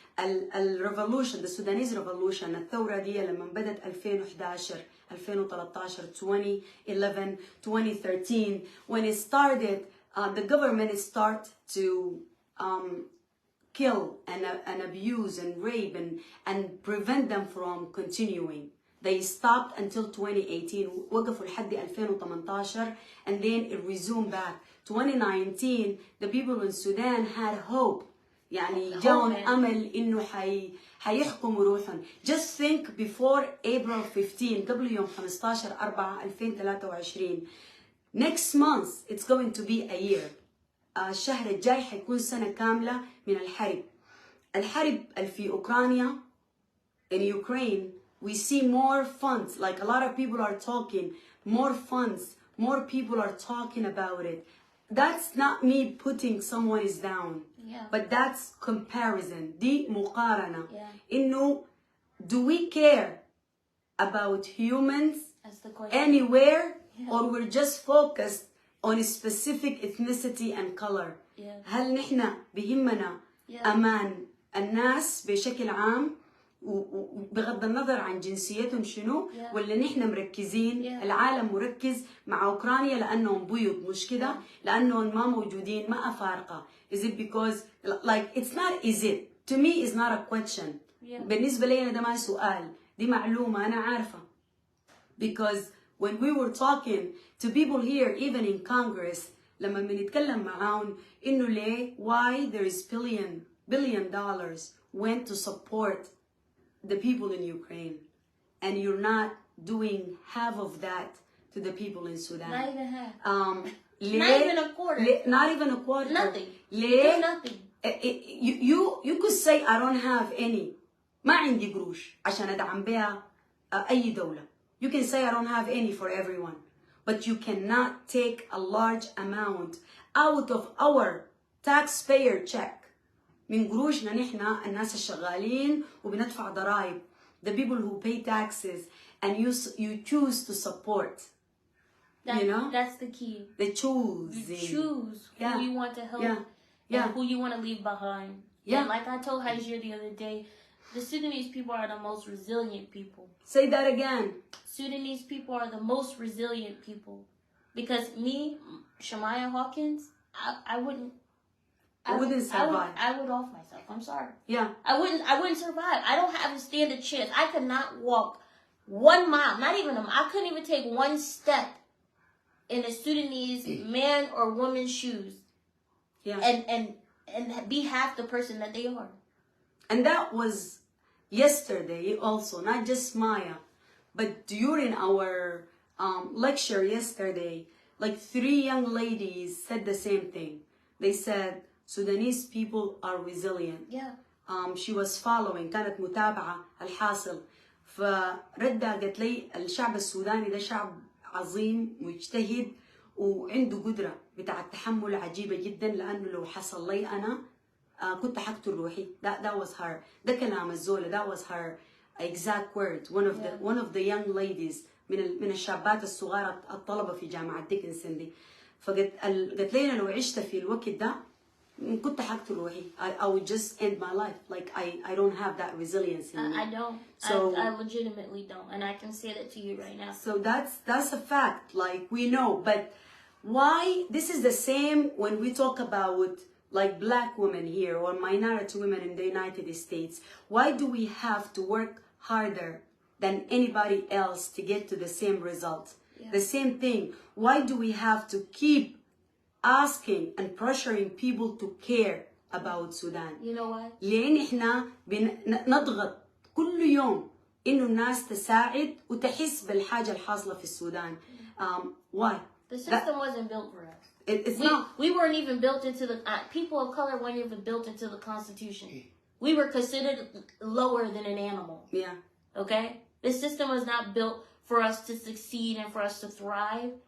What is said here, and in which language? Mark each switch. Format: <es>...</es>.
<en>الريفولوشن the Sudanese revolution</en> <ar>الثورة دي لما بدت</ar> <en>2011 2013 2011 2013 when it started the government start to kill and abuse and rape and prevent them from continuing. They stopped until 2018</en> <ar>وقفوا لحد 2018</ar> <en>and then it resumed back. 2019 the people in Sudan had hope.</en> <ar>يعني جاهم أمل إنه حيحكموا روحهم.</ar> <en>Just think before April 15</en> <ar>قبل يوم 15/4/2023</ar> <en>next month it's going to be a year.</en> <ar>الشهر الجاي حيكون سنة كاملة من الحرب. الحرب في أوكرانيا</ar> <en>in Ukraine we see more funds like a lot of people are talking more funds more people are talking about it. That's not me putting someone is down. But that's comparison.</en> <ar>دي مقارنة.</ar> <en>إنه do we care about humans anywhere or we're just focused on a specific ethnicity and color?</en> <ar>هل نحن بهمنا أمان الناس بشكل عام وبغض النظر عن جنسيتهم شنو ولا نحن مركزين العالم مركز مع أوكرانيا لأنهم بيض مش كده لأنهم ما موجودين ما أفارقة.</ar> <en>Is it because like it's not is it to me is not a question.</en> <ar>بالنسبة لي أنا ده ما سؤال دي معلومة أنا عارفة.</ar> <en>Because when we were talking to people here even in Congress</en> <ar>لما بنتكلم معاهم إنه ليه</ar> <en>why there is billion dollars went to support the people in Ukraine and you're not doing half of that to the people in Sudan. Not even half. Not even a quarter. Not even a quarter. Nothing.</en> <ar>ليه؟</ar> <en>Nothing. You could say I don't have any.</en> <ar>ما عندي قروش عشان أدعم بها أي دولة.</ar> <en>You can say I don't have any for everyone. But you cannot take a large amount out of our taxpayer check.</en> <ar>من قروشنا نحن الناس الشغالين وبندفع ضرائب.</ar> <en>The people who pay taxes and you choose to support. You know? That's the key. They choose. You choose who you want to help and who you want to leave behind. And like I told Hagir the other day, the Sudanese people are the most resilient people. Say that again. Sudanese people are the most resilient people. Because me, Shamaya Hawkins, I wouldn't survive. I would off myself. I'm sorry. Yeah. I wouldn't survive. I don't have a stand a chance. I could not walk 1 mile, not even a mile. I couldn't even take one step in a Sudanese man or woman's shoes. Yeah. And be half the person that they are. And that was yesterday also, not just Maya, but during our lecture yesterday, like 3 young ladies said the same thing. They said Sudanese people are resilient. Yeah. She was following</en> <ar>كانت متابعة الحاصل فردها قالت لي الشعب السوداني ده شعب عظيم مجتهد وعنده قدرة بتاع التحمل عجيبة جدا لأنه لو حصل لي أنا كنت حقتل روحي.</ar> <en>That was her.</en> <ar>ده كلام الزولة.</ar> <en>That was her exact words. One of the young ladies</en> <ar>من الشابات الصغار الطلبة في جامعة ديكنسون دي. فقالت لي أنا لو عشت في الوقت ده كنت حقتل روحي.</ar> <en>I would just end my life. Like I don't have that resilience in me. I don't. So I legitimately don't, and I can say that to you right now. So that's a fact. Like we know, but why? This is the same when we talk about like black women here or minority women in the United States. Why do we have to work harder than anybody else to get to the same result? Yeah. The same thing. Why do we have to keep asking and pressuring people to care about Sudan? You know why?</en> <ar>لأن إحنا نضغط كل يوم إنه الناس تساعد وتحس بالحاجة الحاصلة في السودان.</ar> <en>Why? The system wasn't built for us. It's not. We weren't even built into the people of color weren't even built into the Constitution. We were considered lower than an animal. Yeah. Okay? The system was not built for us to succeed and for us to thrive.</en>